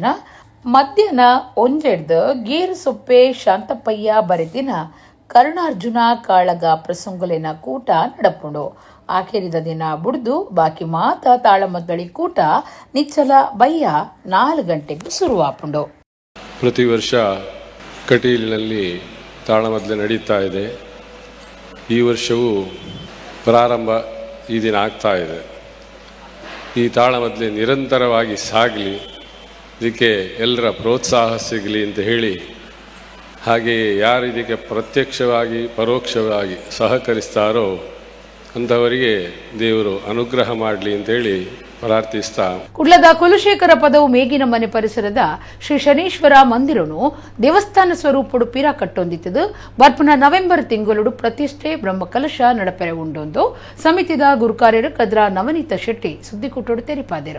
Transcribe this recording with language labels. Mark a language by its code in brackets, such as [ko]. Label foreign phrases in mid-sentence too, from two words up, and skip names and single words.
[tcy] ಮಧ್ಯಾಹ್ನ 1 ಗೇರು ಸೊಪ್ಪೆ ಶಾಂತಪ್ಪಯ್ಯ ಬರೆತಿನ ಕರ್ಣಾರ್ಜುನ ಕಾಳಗ ಪ್ರಸಂಗುಲಿನ ಕೂಟ ನಡಪುಂಡು. ಆಖರಿದ ದಿನ ಬುಡ್ದು ಬಾಕಿ ಮಾತ ತಾಳಮದ್ದಳಿ ಕೂಟ ನಿಚ್ಚಲ ಬಯ್ಯ 4 ಗಂಟೆಗೂ ಶುರುವಾಪುಂಡು. [kn] ಪ್ರತಿ ವರ್ಷ ಕಟೀಲಿನಲ್ಲಿ ತಾಳಮದ್ದಲೆ ನಡೀತಾ ಇದೆ. ಈ ವರ್ಷವೂ ಪ್ರಾರಂಭ ಈ ದಿನ ಆಗ್ತಾ ಇದೆ. ಈ ತಾಳಮದ್ದಲೆ ನಿರಂತರವಾಗಿ ಸಾಗಲಿ, ಇದಕ್ಕೆ ಎಲ್ಲರ ಪ್ರೋತ್ಸಾಹ ಸಿಗಲಿ ಅಂತ ಹೇಳಿ, ಹಾಗೆಯೇ ಯಾರು ಇದಕ್ಕೆ ಪ್ರತ್ಯಕ್ಷವಾಗಿ ಪರೋಕ್ಷವಾಗಿ ಸಹಕರಿಸ್ತಾರೋ ಅಂಥವರಿಗೆ ದೇವರು ಅನುಗ್ರಹ ಮಾಡಲಿ ಅಂತೇಳಿ ಪ್ರಾರ್ಥಿಸ್ತಾ, [tcy] ಕುಡ್ಲದ ಕುಲಶೇಖರ ಪದವು ಮೇಗಿನ ಮನೆ ಪರಿಸರದ ಶ್ರೀ ಶನೀಶ್ವರ ಮಂದಿರನು ದೇವಸ್ಥಾನ ಸ್ವರೂಪಡು ಪೀರಾ ಕಟ್ಟೊಂದಿತ್ತದು ಬರ್ಪುನ ನವೆಂಬರ್ ತಿಂಗಳು ಪ್ರತಿಷ್ಠೆ ಬ್ರಹ್ಮಕಲಶ ನಡಪೆರೆ ಉಂಡೊಂದು ಸಮಿತಿದ ಗುರುಕಾರ್ಯರು ಕದ್ರ ನವನೀತ ಶೆಟ್ಟಿ ಸುದ್ದಿಕುಟ್ಟೋಡು ತೆರಿಪಾದಿರು.